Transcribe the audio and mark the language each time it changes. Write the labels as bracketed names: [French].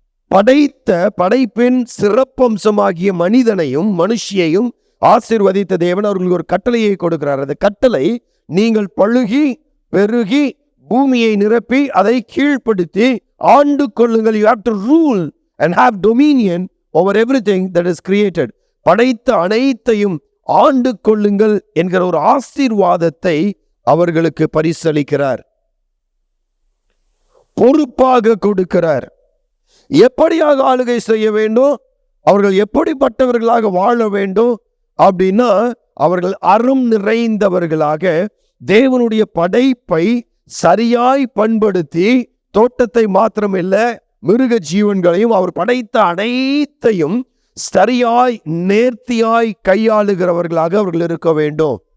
[Tamil] படைத்த படைப்பின் சிறப்பம்சமாகிய மனிதனையும் மனுஷியையும் ஆசீர்வதித்த தேவன் அவர்களுக்கு ஒரு கட்டளையை கொடுக்கிறார். அந்த கட்டளை, நீங்கள் பழுகி பெருகி பூமியை நிரப்பி அதை கீழ்ப்படுத்தி ஆண்டு கொள்ளுங்கள். [English] You have to rule and have dominion over everything that is created. [Tamil] படைத்த அனைத்தையும் ஆண்டு கொள்ளுங்கள் என்கிற ஒரு ஆசீர்வாதத்தை அவர்களுக்கு பரிசளிக்கிறார், பொறுப்பாக கொடுக்கிறார். எப்படியாக ஆளுகை செய்ய வேண்டும், அவர்கள் எப்படிப்பட்டவர்களாக வாழ வேண்டும் அப்படின்னா, அவர்கள் அறம் நிறைந்தவர்களாக தேவனுடைய படைப்பை சரியாய் பண்படுத்தி, தோட்டத்தை மாத்திரமில்ல மிருக ஜீவன்களையும் அவர் படைத்த அனைத்தையும் சரியாய் நேர்த்தியாய் கையாளுகிறவர்களாக அவர்கள் இருக்க வேண்டும்.